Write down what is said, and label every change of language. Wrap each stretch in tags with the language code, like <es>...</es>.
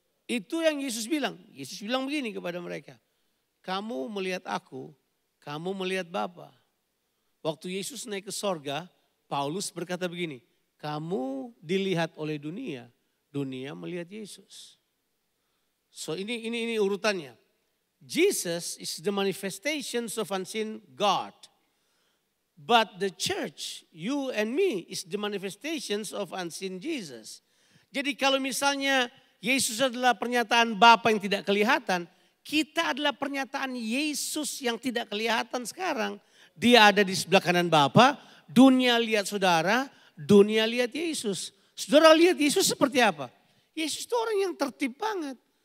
<id>Itu yang Yesus bilang. Yesus bilang begini kepada mereka. Kamu melihat aku, kamu melihat Bapa. Waktu Yesus naik ke sorga, Paulus berkata begini. Kamu dilihat oleh dunia, dunia melihat Yesus. So ini urutannya.</id> <en>Jesus is the manifestations of unseen God. But the church, you and me, is the manifestations of unseen Jesus.</en> <id>Jadi kalau misalnya Yesus adalah pernyataan Bapa yang tidak kelihatan, kita adalah pernyataan Yesus yang tidak kelihatan sekarang. Dia ada di sebelah kanan Bapa, dunia lihat saudara, dunia lihat Yesus. Saudara lihat Yesus seperti apa? Yesus itu orang yang tertib banget.</id>